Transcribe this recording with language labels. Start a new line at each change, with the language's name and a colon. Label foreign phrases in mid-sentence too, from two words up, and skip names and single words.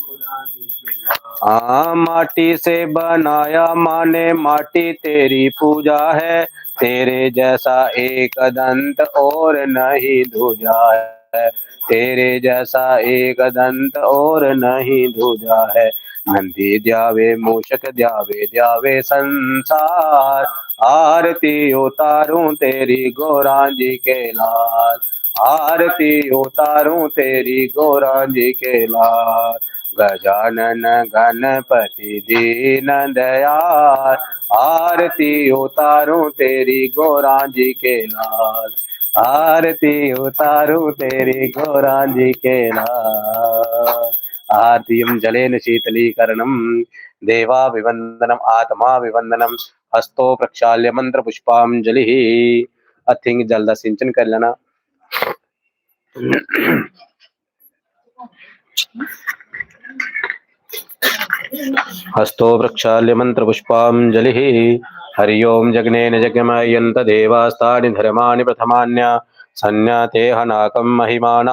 Hindi: हाँ माटी से बनाया माने माटी तेरी पूजा है। तेरे जैसा एक दंत और नहीं दूजा है। तेरे जैसा एक दंत और नहीं दूजा है। नंदी द्यावे मूषक द्यावे द्यावे संसार। आरती उतारूं तेरी गौरांजी के लाल। आरती उतारूं तेरी गौरांजी के लाल। गजानन गणपति दीन दयाल आरती उतारूं तेरी गौरांजी के लाल। आरती उतारूं तेरी गौरांजी के लाल।
Sanskrit: आरतीयं जलेन शीतलीकरणं देवाभिवंदनम् आत्माभिवंदनम हस्तो प्रक्षाल्य मंत्र पुष्पांजलि।
Hindi: अथिंग जल का सिंचन कर लेना।
Sanskrit: हस्तो प्रक्षाल्य मंत्र पुष्पांजलि। हरि ओम जग्नेन जग्मयन्त देवास्तानि धर्माणि प्रथमान्य संज्ञाते हनाकं महिमानः।